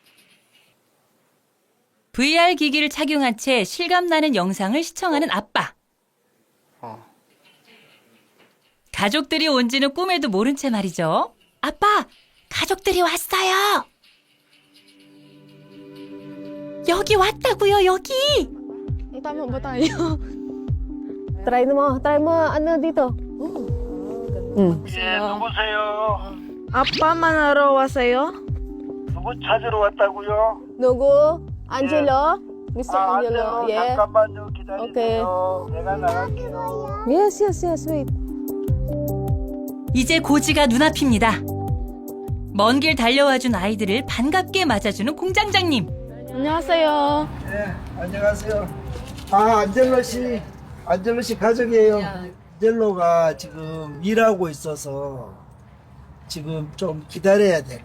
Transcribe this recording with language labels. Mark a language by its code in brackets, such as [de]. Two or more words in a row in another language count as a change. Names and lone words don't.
[ko] VR 기기를 착용한 채 실감나는 영상을 시청하는 아빠. 가족들이 온지는 꿈에도 모른 채 말이죠. 아빠, 가족들이 왔어요. 여기 왔다고요, 여기. [tl] Tama ba tayo? Try mo ano dito. [ko] 누구세요? 아빠 만나러 왔어요? 누구 찾으러 왔다고요? 누구? [en] Angelo? Mr. Angelo? Yeah. [ko] 잠깐만요. 기다리세요. Okay. 내가 나갈게요. [en] Yes, wait. [ko] 이제 고지가 눈앞입니다. 먼 길 달려와준 아이들을 반갑게 맞아주는 공장장님. 안녕하세요. 네, 안녕하세요. 안젤로 씨 가족이에요. 안젤로가 지금 일하고 있어서 지금 좀 기다려야 돼.